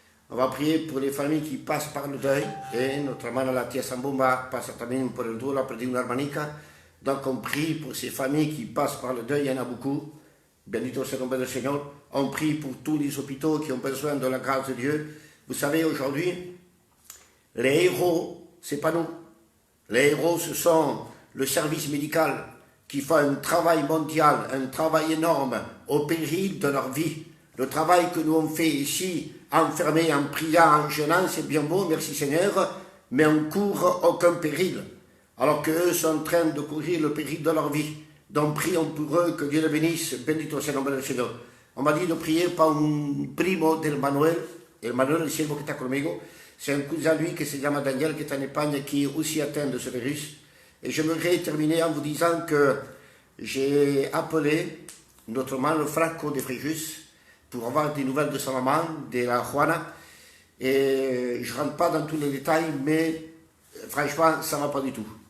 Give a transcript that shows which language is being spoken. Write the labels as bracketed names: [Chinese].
[French] On va prier pour les familles qui passent par le deuil, et notre hermana [Spanish] la tía Sambomba pasa también por el duelo, a perder una hermanica. [French] Donc on prie pour ces familles qui passent par le deuil, il y en a beaucoup. [Spanish] Bendito sea el nombre del [French] Seigneur. On prie pour tous les hôpitaux qui ont besoin de la grâce de Dieu. Vous savez, aujourd'hui, les héros, c'est pas nous. Les héros, ce sont le service médical qui fait un travail mondial, un travail énorme, au péril de leur vie. Le travail que nous on fait ici, enfermés, en priant, en jeûnant, c'est bien beau, merci Seigneur, mais on ne court aucun péril. Alors qu'eux sont en train de courir le péril de leur vie. Donc prions pour eux, que Dieu les bénisse, [Spanish] bendito sea el nombre del Señor. [French] On m'a dit de prier par [Spanish] un primo del Manuel, el Manuel, el siervo que está conmigo. [French] C'est un cousin lui qui [Spanish] se llama [French] Daniel, qui est en Espagne, qui est aussi atteint de ce virus. Et j'aimerais terminer en vous disant que j'ai appelé notamment le Franco de Fréjus pour avoir des nouvelles de sa maman, de la Juana. Et je ne rentre pas dans tous les détails, mais franchement, ça ne va pas du tout.